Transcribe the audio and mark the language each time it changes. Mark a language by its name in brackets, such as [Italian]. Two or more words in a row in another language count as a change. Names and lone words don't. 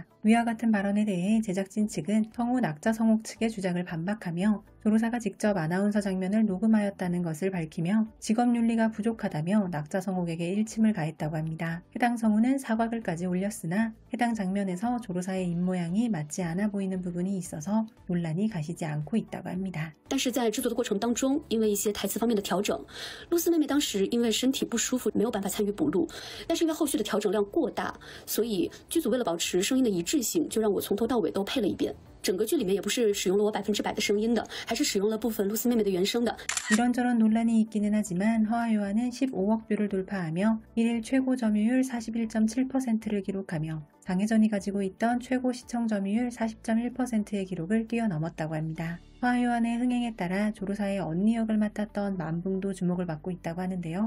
[Korean] 위와 같은 발언에 대해 제작진 측은 성우 낙자성옥 측의 주장을 반박하며 조로사가 직접 아나운서 장면을 녹음하였다는 것을 밝히며 직업윤리가 부족하다며 낙자성옥에게 일침을 가했다고 합니다. 해당 성우는 사과글까지 올렸으나 해당 장면에서 조로사의 입모양이 맞지 않아 보이는 부분이 있어서 논란이 가시지 않고 있다고 합니다. [Chinese] 但是在制作的过程当中，因为一些台词方面的调整，露丝妹妹当时因为身体不舒服，没有办法参与补录。但是因为后续的调整量过大，所以剧组为了保持声音的一致性，就让我从头到尾都配了一遍。整个剧里面也不是使用了我100%的声音的，还是使用了部分露丝妹妹的原声的。 [Korean] 이런저런 논란이 있기는 하지만 허화요한은 15억 뷰를 돌파하며 1일 최고 점유율 41.7%를 기록하며 장혜전이 가지고 있던 최고 시청 점유율 40.1%의 기록을 뛰어넘었다고 합니다. 허화요한의 흥행에 따라 조로사의 언니 역을 맡았던 만붕도 주목을 받고 있다고 하는데요.